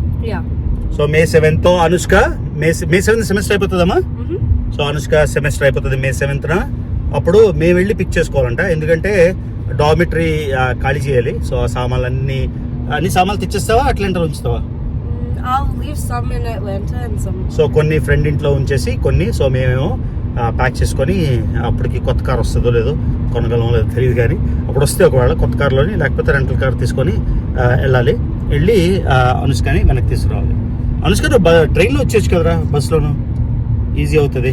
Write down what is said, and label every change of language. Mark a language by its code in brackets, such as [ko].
[te] Yeah. So May 7th Anushka May 7th semester అయిపోతుందమ్మా. So Anushka semester అయిపోతుంది May 7th. అప్పుడు మేము వెళ్ళి పిక్ చేసుకోవాలంట, ఎందుకంటే డార్మిటరీ ఖాళీ చేయాలి. సో ఆ అన్ని సామాన్లు తెచ్చేస్తావా అట్లాంటి ఉంచుతావా? [en] I'll leave some in Atlanta and some. [te] So కొన్ని ఫ్రెండ్ ఇంట్లో ఉంచేసి కొన్ని. సో మేమేమో ప్యాక్ చేసుకొని అప్పటికి కొత్త కార్ వస్తుందో లేదో కొనగలమో లేదో తెలియదు, కానీ అప్పుడు వస్తే ఒకవేళ కొత్త కార్లోని లేకపోతే రెంటల్ కార్ తీసుకొని వెళ్ళాలి. వెళ్ళి అనుష్కని మనకి తీసుకురావాలి. అనుష్క ట్రైన్లో వచ్చేచ్చు కదరా, బస్సులోను ఈజీ అవుతుంది.